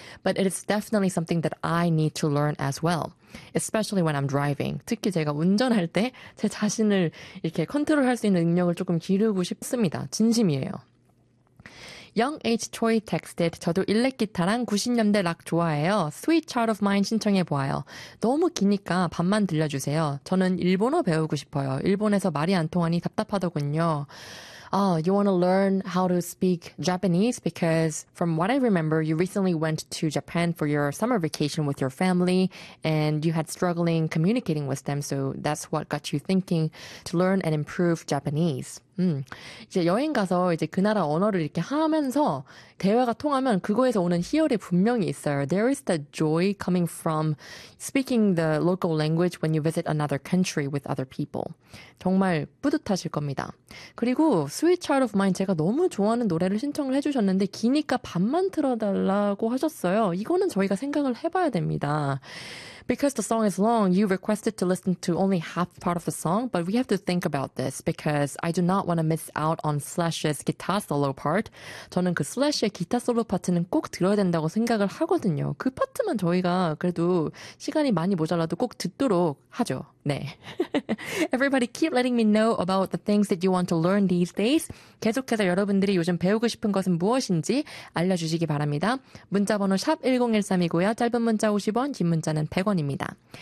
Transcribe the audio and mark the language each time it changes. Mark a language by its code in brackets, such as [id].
[en] But it is definitely something that I need to learn as well, especially when I'm driving. [ko] 특히 제가 운전할 때제 자신을 이렇게 컨트롤할 수 있는 능력을 조금 기르고 싶습니다. 진심이에요. [en] Young H. Choi texted, [ko] 저도 일렉 기타랑 90년대 락 좋아해요. Sweet Child of Mine 신청해 보아요. 너무 기니까 반만 들려주세요. 저는 일본어 배우고 싶어요. 일본에서 말이 안 통하니 답답하더군요. [en] You want to learn how to speak Japanese? Because from what I remember, you recently went to Japan for your summer vacation with your family, and you had struggling communicating with them. So that's what got you thinking to learn and improve Japanese. [ko] 이제 여행 가서 이제 그 나라 언어를 이렇게 하면서 대화가 통하면 그거에서 오는 희열이 분명히 있어요. [en] There is the joy coming from speaking the local language when you visit another country with other people. [ko] 정말 뿌듯하실 겁니다. 그리고 Sweet Child of Mine 제가 너무 좋아하는 노래를 신청을 해주셨는데 기니까 반만 틀어달라고 하셨어요. 이거는 저희가 생각을 해봐야 됩니다. [en] Because the song is long, you requested to listen to only half part of the song, but we have to think about this because I do not want to miss out on Slash's guitar solo part. [ko] 저는 그 Slash의 기타 솔로 파트는 꼭 들어야 된다고 생각을 하거든요. 그 파트만 저희가 그래도 시간이 많이 모자라도 꼭 듣도록 하죠. 네. [en] Everybody keep letting me know about the things that you want to learn these days. [ko] 계속해서 여러분들이 요즘 배우고 싶은 것은 무엇인지 알려주시기 바랍니다. 문자번호 샵 1013이고요. 짧은 문자 50원, 긴 문자는 100원입니다.